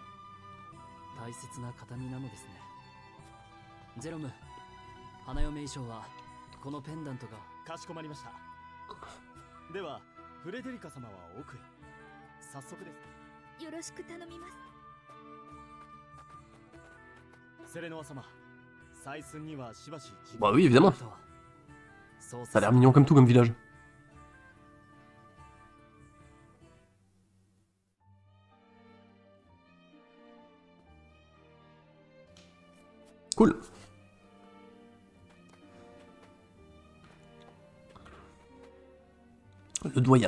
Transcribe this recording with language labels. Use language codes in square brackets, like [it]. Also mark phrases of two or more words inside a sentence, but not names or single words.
[ja] 大切な形見なのですね。ジェロム、花嫁衣装はこのペンダントが。かしこまりました。ではフレデリカ様は奥へ。早速です。よろしく頼みます。セレノア様、採寸にはしばし。 [fr] Bah oui, évidemment. Ça a l'air mignon comme tout comme village. Cool. Le doyen.